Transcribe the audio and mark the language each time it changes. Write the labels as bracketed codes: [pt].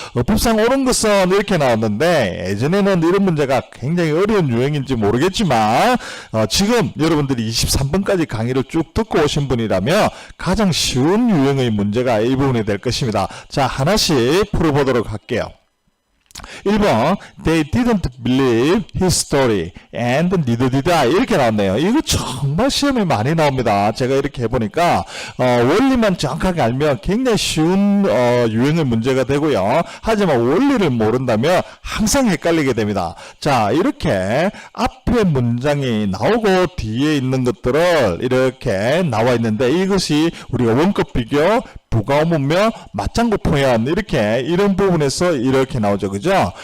[ko] 어법상 옳은 것은 이렇게 나왔는데, 예전에는 이런 문제가 굉장히 어려운 유형인지 모르겠지만 지금 여러분들이 23번까지 강의를 쭉 듣고 오신 분이라면 가장 쉬운 유형의 문제가 이 부분이 될 것입니다. 자, 하나씩 풀어보도록 할게요. 1번, [en] they didn't believe his story and neither did I. [ko] 이렇게 나왔네요. 이거 정말 시험에 많이 나옵니다. 제가 이렇게 해보니까 원리만 정확하게 알면 굉장히 쉬운 유형의 문제가 되고요. 하지만 원리를 모른다면 항상 헷갈리게 됩니다. 자, 이렇게 앞에 문장이 나오고 뒤에 있는 것들을 이렇게 나와 있는데, 이것이 우리가 원급 비교, 부가어문명, 맞장구 표현, 이런 부분에서 이렇게 나오죠. 그죠?